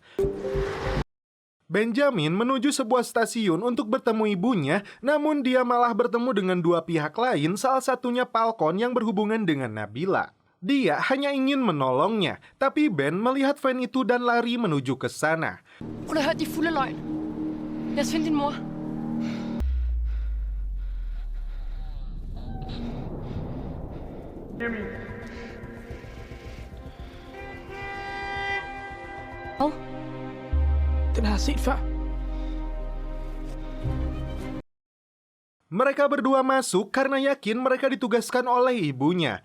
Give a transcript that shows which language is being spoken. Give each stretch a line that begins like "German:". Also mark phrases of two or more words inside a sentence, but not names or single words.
Indonesian: Benjamin menuju sebuah stasiun untuk bertemu ibunya, namun dia malah bertemu dengan dua pihak lain, salah satunya Falcon yang berhubungan dengan Nabila. Dia hanya ingin menolongnya, tapi Ben melihat van itu dan lari menuju ke sana.
Danish: Hun har hørt de fulde løgn. Lad os finde din mor. Hvad? Den har jeg set før.
Indonesian: Mereka berdua masuk karena yakin mereka ditugaskan oleh ibunya.